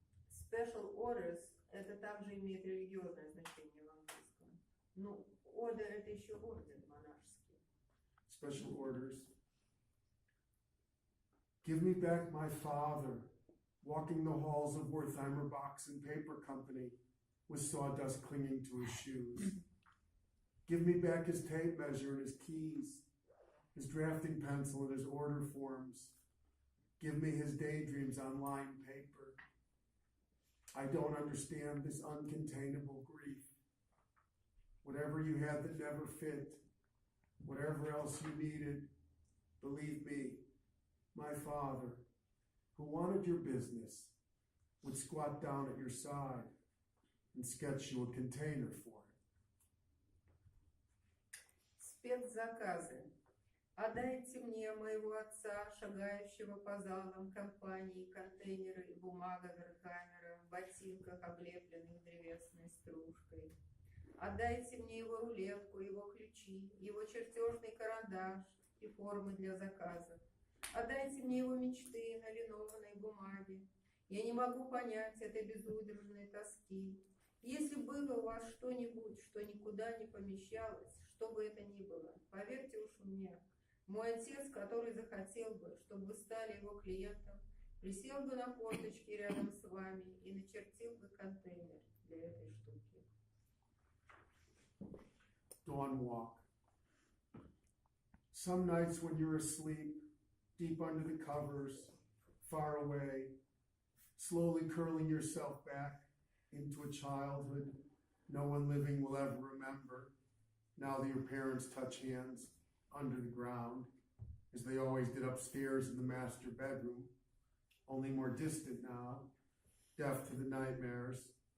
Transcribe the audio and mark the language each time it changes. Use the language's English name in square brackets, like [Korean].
[English] Special orders [Russian] это также имеет религиозное значение в английском. Ну, order это еще орден монашеский. [English] Special orders. Give me back my father, walking the halls of Wertheimer Box and Paper Company with sawdust clinging to his shoes. Give me back his tape measure and his keys, his drafting pencil and his order forms. Give me his daydreams on lined paper. I don't understand this uncontainable grief. Whatever you had that never fit, whatever else you needed, believe me, my father, who wanted your business, would squat down at your side and sketch you a container for it. [Russian] Спецзаказы. Отдайте мне моего отца, шагающего по залам компании, контейнеры и бумага Верхаммера в ботинках, облепленных древесной стружкой. Отдайте мне его рулетку, его ключи, его чертежный карандаш и формы для заказов. Отдайте мне его мечты на линованной бумаге. Я не могу понять этой безудержной тоски. Если было у вас что-нибудь, что никуда не помещалось, что бы это ни было, поверьте уж мне, мой отец, который захотел бы, чтобы вы стали его клиентом, присел бы на корточки рядом с вами и начертил бы контейнер для этой штуки. [English] Dawn walk. Some nights when you're asleep, deep under the covers, far away, slowly curling yourself back into a childhood no one living will ever remember, now that your parents touch hands under the ground, as they always did upstairs in the master bedroom, only more distant now, deaf to the nightmares,